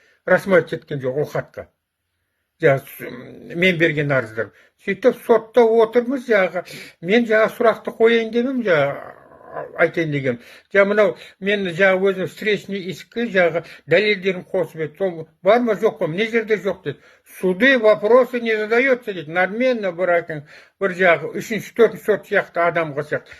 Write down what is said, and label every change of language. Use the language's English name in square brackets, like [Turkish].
[Kazakh] Рассматривать еткен жоқ ол хатқа. Мен берген арыздар. Сөйтіп сотта отырмыз, мен сұрақты қояйын демем, айтайын деген. Мынау мен өзім встречный искі дәлелдерін қосып еді. Сол бар ма жоқ па? Мына жерде жоқ деді. [Russian] Суды вопросы не задается [Kazakh] дейді. Надменно бір үшінші, төртінші сот сияқты адамға сияқты.